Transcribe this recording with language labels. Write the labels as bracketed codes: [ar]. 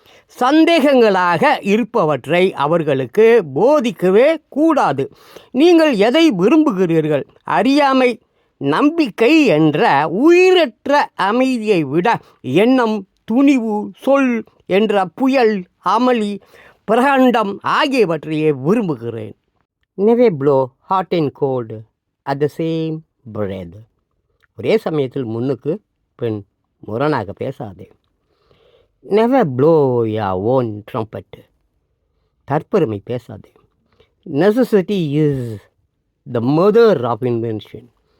[ta] சந்தேகங்களாக இருப்பவற்றை அவர்களுக்கு போதிக்கவே கூடாது. நீங்கள் எதை விரும்புகிறீர்கள்? அறியாமை, நம்பிக்கை என்ற உயிரற்ற அமைதியை விட எண்ணம், துணிவு, சொல் என்ற புயல், அமளி, பிரகண்டம் ஆகியவற்றையே விரும்புகிறேன். [en] Never blow hot and cold at the same breath. [ta] ஒரே சமயத்தில் முன்னுக்கு பின் முரணாக பேசாதே. [en] Never blow your own trumpet. [ta] தற்பெருமை பேசாதே. [en] Necessity is the mother of invention.